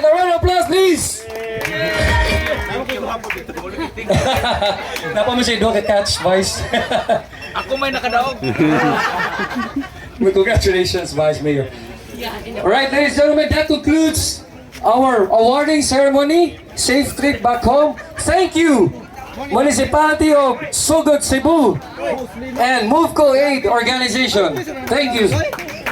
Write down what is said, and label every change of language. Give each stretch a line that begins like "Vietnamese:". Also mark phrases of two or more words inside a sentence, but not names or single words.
English: A round of applause, please!
Filipino: Napa mo siya doon catch, Vice?
Cebuano: Ako may nakadaog.
English: Congratulations, Vice Mayor. Alright, ladies and gentlemen, that concludes our awarding ceremony. Safe trip back home. Thank you, Municipality of Sugod, Cebu, and Movco Aid Organization. Thank you.